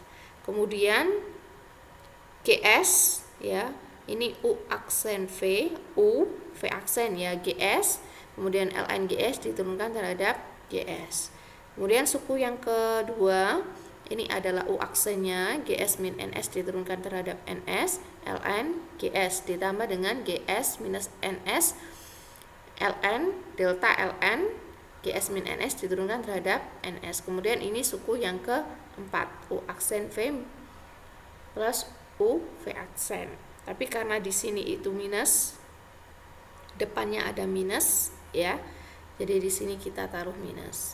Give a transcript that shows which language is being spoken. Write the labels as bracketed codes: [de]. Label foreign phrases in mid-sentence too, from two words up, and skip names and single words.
[id] Kemudian GS ya, ini U aksen V, U V aksen ya GS. Kemudian ln GS diturunkan terhadap GS. Kemudian suku yang kedua ini adalah U aksennya, GS min NS diturunkan terhadap NS, ln GS ditambah dengan GS minus NS, ln delta ln GS min NS diturunkan terhadap NS. Kemudian ini suku yang keempat, U aksen V plus U V aksen. Tapi karena di sini itu minus, depannya ada minus ya, jadi di sini kita taruh minus.